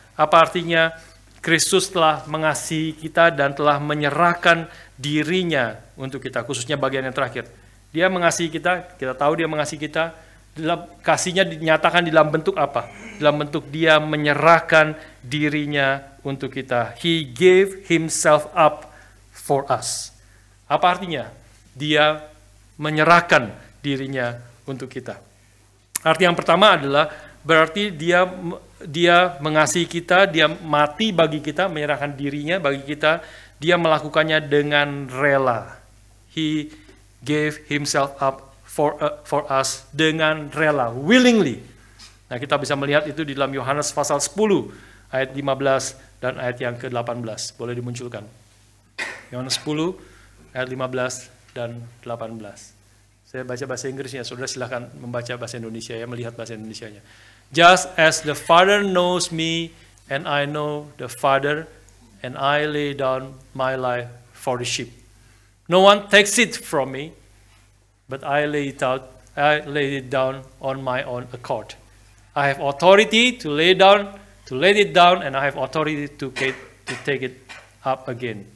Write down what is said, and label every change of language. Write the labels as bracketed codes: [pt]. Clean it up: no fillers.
[id] Apa artinya Kristus telah mengasihi kita dan telah menyerahkan dirinya untuk kita, khususnya bagian yang terakhir. Dia mengasihi kita, kita tahu dia mengasihi kita. Dalam kasihnya dinyatakan di dalam bentuk apa? Dalam bentuk dia menyerahkan dirinya untuk kita. [en] He gave himself up for us. [id] Apa artinya? Dia menyerahkan dirinya untuk kita. Arti yang pertama adalah berarti dia mengasihi kita, dia mati bagi kita, menyerahkan dirinya bagi kita, dia melakukannya dengan rela. [en] He gave himself up for us [id] dengan rela, [en] willingly. [id] Nah, kita bisa melihat itu di dalam Yohanes pasal 10 ayat 15 dan ayat yang ke-18. Boleh dimunculkan. Yohanes 10 ayat 15 dan 18. Saya baca bahasa Inggrisnya, saudara silakan membaca bahasa Indonesia ya, melihat bahasa Indonesianya. [en] Just as the Father knows me and I know the Father, and I lay down my life for the sheep. No one takes it from me, but I lay it down on my own accord. I have authority to lay it down, and I have authority to take it up again.